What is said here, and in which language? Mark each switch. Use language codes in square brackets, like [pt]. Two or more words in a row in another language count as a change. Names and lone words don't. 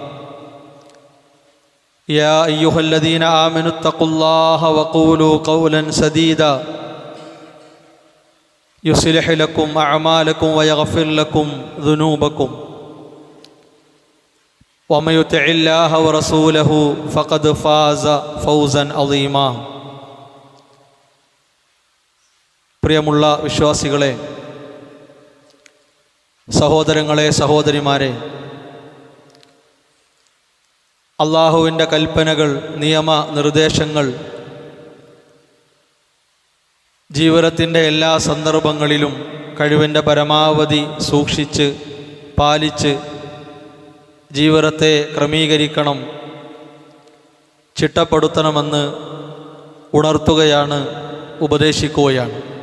[ar] يا أيها الذين آمنوا اتقوا الله وقولوا قولا سديدا يصلح لكم أعمالكم ويغفر لكم ذنوبكم ومن يطع الله ورسوله فقد فاز فوزا عظيما [ml] പ്രിയമുള്ള വിശ്വാസികളെ, സഹോദരങ്ങളെ, സഹോദരിമാരെ, അള്ളാഹുവിൻ്റെ കൽപ്പനകൾ, നിയമ നിർദ്ദേശങ്ങൾ ജീവിതത്തിൻ്റെ എല്ലാ സന്ദർഭങ്ങളിലും കഴിവിൻ്റെ പരമാവധി സൂക്ഷിച്ച് പാലിച്ച് ജീവിതത്തെ ക്രമീകരിക്കണം, ചിട്ടപ്പെടുത്തണമെന്ന് ഉണർത്തുകയാണ്, ഉപദേശിക്കുകയാണ്.